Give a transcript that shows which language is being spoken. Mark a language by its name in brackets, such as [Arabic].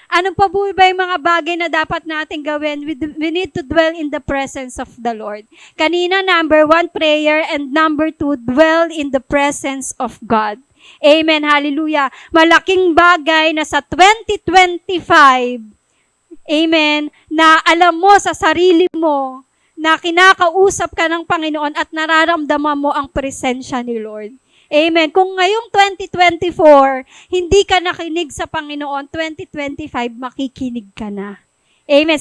[Filipino] Ano pa po ba yung mga bagay na dapat natin gawin? [English] We need to dwell in the presence of the Lord. Kanina, number 1, prayer. And number 2, dwell in the presence of God. Amen. Hallelujah. [Filipino] Malaking bagay na sa 2025, amen, na alam mo sa sarili mo na kinakausap ka ng Panginoon at nararamdaman mo ang presensya ni Lord. Amen. Kung ngayong 2024, hindi ka nakinig sa Panginoon, 2025, makikinig ka na. Amen.